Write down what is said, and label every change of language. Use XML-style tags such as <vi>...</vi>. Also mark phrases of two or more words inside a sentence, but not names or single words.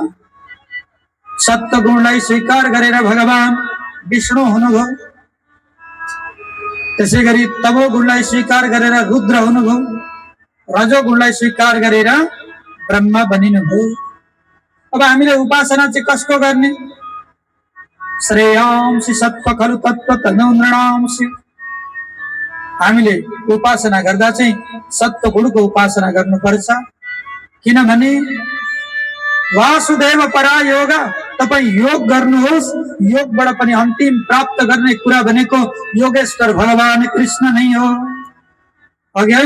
<ne>सत्य गुणलाई स्वीकार गरेर भगवान विष्णु हुनुभयो, त्यसै गरी तमो गुणलाई स्वीकार गरेर रुद्र हुनुभयो, रजो गुणलाई स्वीकार गरेर ब्रह्मा बनिनुभयो। अब हामीले उपासना चाहिँ कसको गर्ने?</ne> <sa>श्रेयांसि सत्व खलु तत्व तनु नृणांसि।</sa> <ne>हामीले उपासना गर्दा चाहिँ सत्व गुणको उपासना गर्नुपर्छ, किनभने</ne> <sa>वासुदेव परायोग।</sa> <ne>तपाई योग गर्नुहोस्, योगबाट पनि अन्तिम प्राप्त गर्ने कुरा भनेको योगेश्वर भगवान कृष्ण नै हो, अघि होइन?</ne>